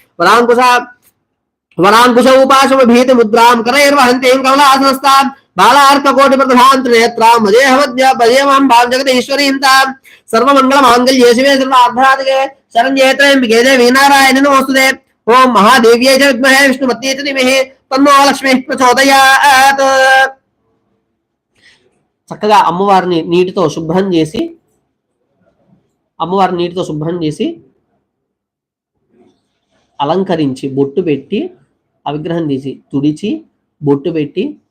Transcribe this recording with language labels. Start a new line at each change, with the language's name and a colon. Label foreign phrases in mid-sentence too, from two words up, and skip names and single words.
Sanskrit: वरांकुश उपाशमभीति मुद्रां करैर्वहन्तीं कमलासनस्तां बालार्ककोटिप्रदधां त्रिनेत्रां भजेहमद्यमां भां जगदीश्वरीं तां सर्वमङ्गलमाङ्गल्ये शिवे सर्वार्धराधिके शरण्ये त्र्यम्बिके देवी नारायणि नमोस्तुते ओं महादेव्यै च विद्महे विष्णुपत्न्यै च धीमहि तन्नो लक्ष्मीः प्रचोदयात्.
Telugu: చక్కగా అమ్మవారిని నీటితో శుభ్రం చేసి అలంకరించి బొట్టు పెట్టి ఆ విగ్రహం తీసి తుడిచి బొట్టు పెట్టి